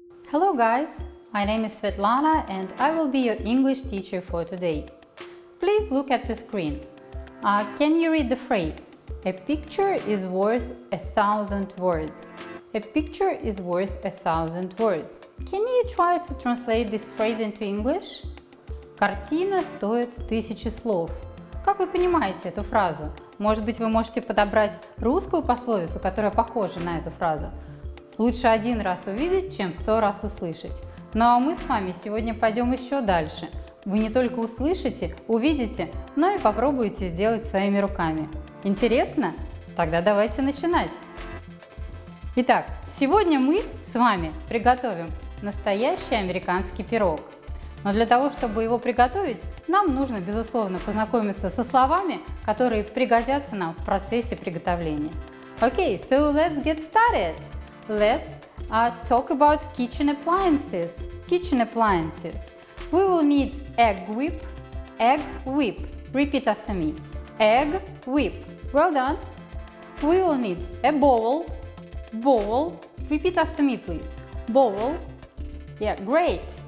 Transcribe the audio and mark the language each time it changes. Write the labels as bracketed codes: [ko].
[en] Hello guys, my name is Svetlana and I will be your English teacher for today. Please look at the screen. Can you read the phrase? A picture is worth 1,000 words. A picture is worth 1,000 words. Can you try to translate this phrase into English? [ru] Картина стоит 1000 слов. Как вы понимаете эту фразу? Может быть, вы можете подобрать русскую пословицу, которая похожа на эту фразу. Лучше один раз увидеть, чем 100 раз услышать. Ну а мы с вами сегодня пойдем еще дальше. Вы не только услышите, увидите, но и попробуете сделать своими руками. Интересно? Тогда давайте начинать. Итак, сегодня мы с вами приготовим настоящий американский пирог. Но для того, чтобы его приготовить, нам нужно, безусловно, познакомиться со словами, которые пригодятся нам в процессе приготовления. [en] Okay, so let's get started. Let's talk about kitchen appliances. Kitchen appliances. We will need egg whip. Egg whip. Repeat after me. Egg whip. Well done. We will need a bowl. Bowl. Repeat after me, please. Bowl. Yeah, great.